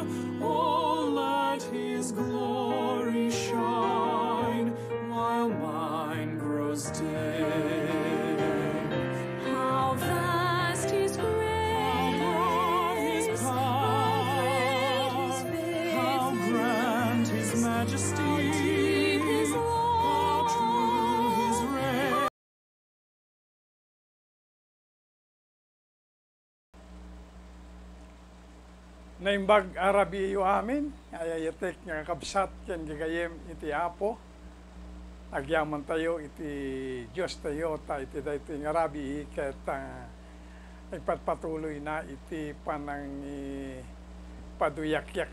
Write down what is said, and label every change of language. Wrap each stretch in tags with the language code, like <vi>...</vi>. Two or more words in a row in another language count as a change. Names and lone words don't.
<en>Oh, let His glory shine while mine grows dim. How vast His grace, how broad His power, how grand His majesty, how deep His love, how true His reign.</en> <ilo>Naimbag Arabi iyo amin, ayayatek nga kabsat ken gagayem iti Apo. Agyaman tayo iti Diyos tayo, ta iti dayto nga Arabi ket nagpatpatuloy na iti panang paduyakyak</ilo>